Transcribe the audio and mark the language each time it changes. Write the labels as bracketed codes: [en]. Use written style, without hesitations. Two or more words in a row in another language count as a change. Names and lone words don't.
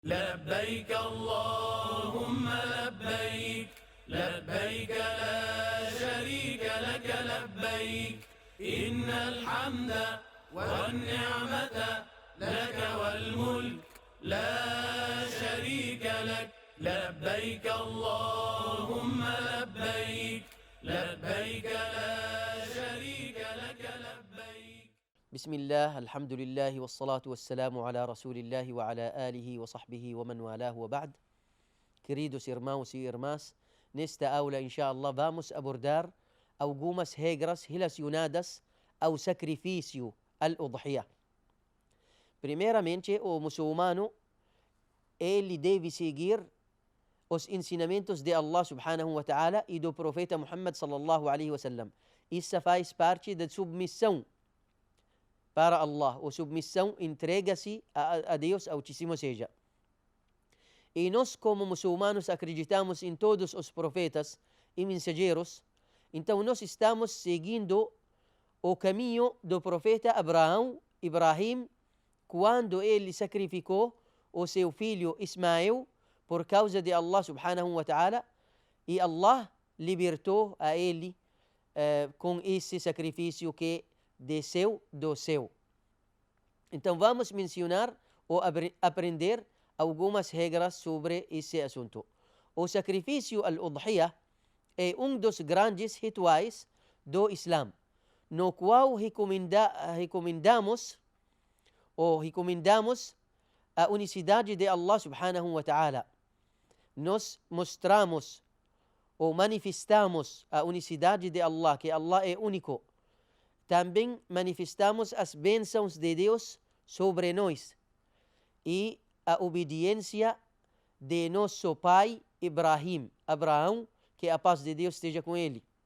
[ar] لبيك اللهم لبيك لبيك لا شريك لك لبيك إن الحمد والنعمة لك والملك لا شريك لك لبيك اللهم لبيك لبيك لا شريك لك لبيك. بسم الله الحمد لله والصلاة والسلام على رسول الله وعلى آله وصحبه ومن والاه وبعد. [pt] Queridos irmãos e irmãs, nesta aula, inshallah, vamos abordar algumas regras relacionadas ao sacrifício al-udhiyah. Primeiramente, o muçulmano, ele deve seguir os ensinamentos de [ar] الله سبحانه وتعالى [pt] e do profeta Muhammad [ar] صلى الله عليه وسلم. [pt] Isso faz parte da submissão para Allah, ou submissão, entrega-se a Deus Altíssimo seja. E nós, como muçulmanos, acreditamos em todos os profetas e mensageiros, então nós estamos seguindo o caminho do profeta Ibrahim, quando ele sacrificou o seu filho Ismael por causa de [ar] الله سبحانه وتعالى, [pt] e Allah libertou a ele com esse sacrifício que desceu do céu. Então vamos mencionar ou aprender algumas regras sobre esse assunto. O sacrifício al-udhiyah é um dos grandes rituais do Islã, no qual recomendamos a unicidade de [ar] الله سبحانه وتعالى. [pt] Nós mostramos ou manifestamos a unicidade de Allah, que Allah é único. Também manifestamos as bênçãos de Deus sobre nós e a obediência de nosso pai Abraão, que a paz de Deus esteja com ele.